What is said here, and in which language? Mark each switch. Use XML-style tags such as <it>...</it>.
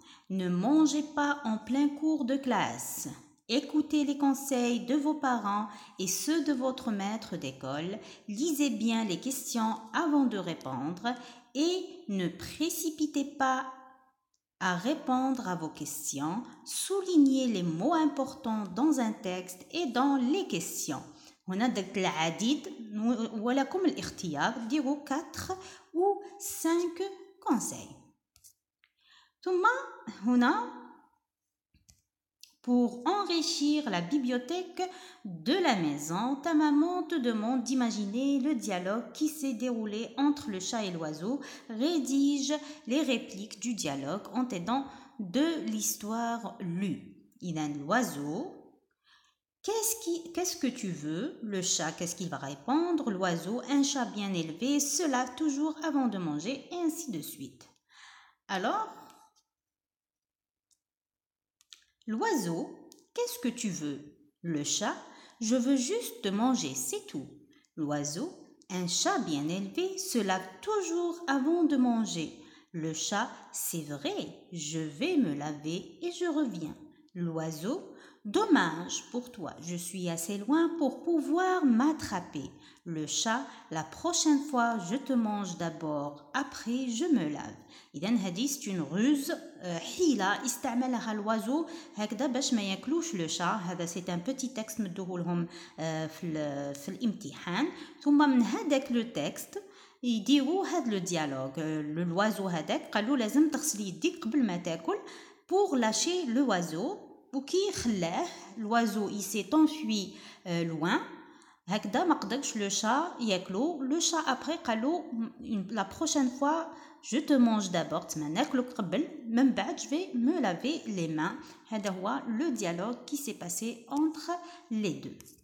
<fr>Ne mangez pas en plein cours de classe. Écoutez les conseils de vos parents et ceux de votre maître d'école. Lisez bien les questions avant de répondre et ne précipitez pas à répondre à vos questions. Soulignez les mots importants dans un texte et dans les questions.</fr> <ar>هنا درت العديد ولكم الاختيار ديروا</ar> <fr>4 ou 5 conseils.</fr> <ar>ثم هنا</ar> <fr>pour enrichir la bibliothèque de la maison, ta maman te demande d'imaginer le dialogue qui s'est déroulé entre le chat et l'oiseau. Rédige les répliques du dialogue en t'aidant de l'histoire lue. إذا l'oiseau: qu'est-ce que tu veux? Le chat, qu'est-ce qu'il va répondre? L'oiseau: un chat bien élevé, cela toujours avant de manger, et ainsi de suite. Alors, l'oiseau: qu'est-ce que tu veux? Le chat: je veux juste manger, c'est tout. L'oiseau: un chat bien élevé se lave toujours avant de manger. Le chat: c'est vrai, je vais me laver et je reviens. L'oiseau: Dommage pour toi, je suis assez loin pour pouvoir m'attraper. Le chat, la prochaine fois, je te mange d'abord, après je me lave.</fr> <ar>إذا هذه</ar> <fr>c'est une ruse</fr> <ar>حيلة استعملها الوازو هكذا باش ما ياكلوش</ar> <fr>لو شا.</fr> <ar>هذا</ar> <fr>c'est un petit texte</fr> <ar>مدوه لهم في الامتحان. ثم من هذاك</ar> <fr>لو تكست</fr> <ar>يديروا هذا</ar> <fr>لو ديالوج.</fr> <ar>لوازو هذاك قالوا لازم تغسل يديك قبل ما تاكل</ar> <fr>pour lâcher le oiseau.</fr> <ar>وكي خلاه</ar> <fr>l'oiseau il s'est enfui loin.</fr> <ar>هكذا ما قدرش لو شا ياكلو. لو شا ابري قالو</ar> <fr>la prochaine fois je te mange d'abord</fr> <ar>تما ناكلك قبل من بعد</ar> <fr>je vais me laver les mains.</fr> <ar>هذا هو</ar> <fr>le dialogue qui s'est passé entre les deux.</fr>